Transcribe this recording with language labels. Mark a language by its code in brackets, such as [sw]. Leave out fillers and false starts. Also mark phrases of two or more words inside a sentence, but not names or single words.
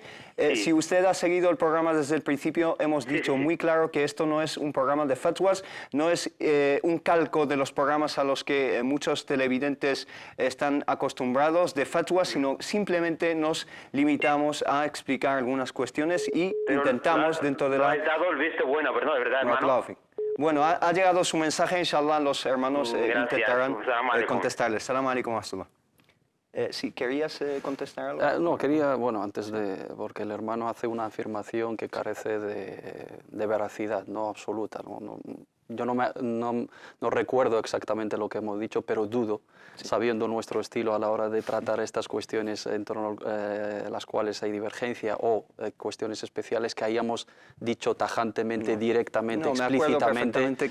[es] Si usted ha seguido el programa desde el principio, hemos dicho muy claro que esto no es un programa de fatwas, no es un calco de los programas a los que muchos televidentes están acostumbrados de fatwas, sino simplemente nos limitamos a explicar algunas cuestiones y intentamos dentro de la... has dado el visto bueno, pero no, de verdad, hermano. Bueno, ha llegado su mensaje, inshallah, los hermanos intentarán contestarles. [ar] السلام عليكم ورحمة الله. [es] Sí, ¿querías contestar algo? No, quería, bueno, antes de... porque el hermano hace una afirmación que carece de veracidad, no absoluta. Yo no recuerdo exactamente lo que hemos dicho, pero dudo, sabiendo nuestro estilo a la hora de tratar estas cuestiones en torno a las cuales hay divergencia o cuestiones especiales, que hayamos dicho tajantemente, directamente, explícitamente,